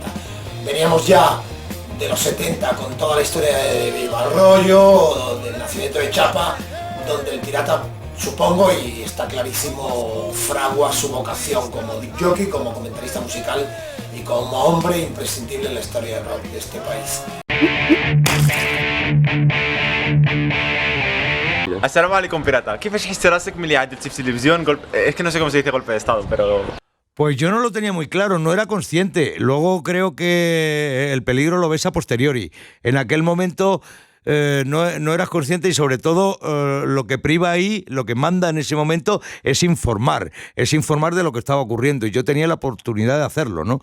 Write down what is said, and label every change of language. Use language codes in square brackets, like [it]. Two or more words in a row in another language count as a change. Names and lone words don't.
[es] Veníamos ya de los 70 con toda la historia de Viva el Rollo, del nacimiento de Chapa, donde el Pirata, supongo, y está clarísimo, fragua su vocación como disc jockey, como comentarista musical y como hombre imprescindible en la historia del rock de este país. [ar] السلام عليكم, [es] Pirata. ¿Qué [ar] فاش راسك ملي عدلتي في التلفزيون [es] es que no sé cómo se dice golpe de estado, pero Pues yo no lo tenía muy claro, no era consciente. Luego creo que el peligro lo ves a posteriori. En aquel momento no eras consciente, y sobre todo lo que priva ahí, lo que manda en ese momento es informar de lo que estaba ocurriendo, y yo tenía la oportunidad de hacerlo, ¿no?